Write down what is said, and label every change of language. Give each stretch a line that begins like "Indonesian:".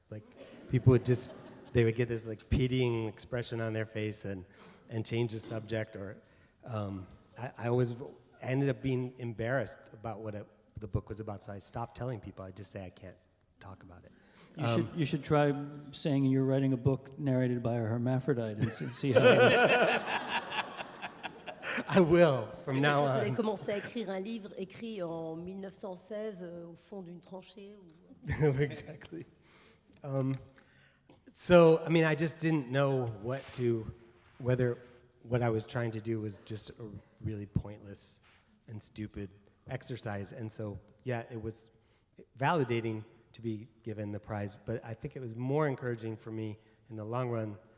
English: Like, people would they would get this like pitying expression on their face and change the subject, or I ended up being embarrassed about what the book was about, so I stopped telling people. I just say I can't talk about it. You should try saying you're writing a book narrated by a hermaphrodite and see how. I will, from now
French: Vous avez
English: on.
French: commencé à écrire un livre écrit en 1916 au fond d'une tranchée.
English: Exactly. So, I mean, I just didn't know whether what I was trying to do was just a really pointless and stupid exercise. And so, yeah, it was validating to be given the prize, but I think it was more encouraging for me in the long run.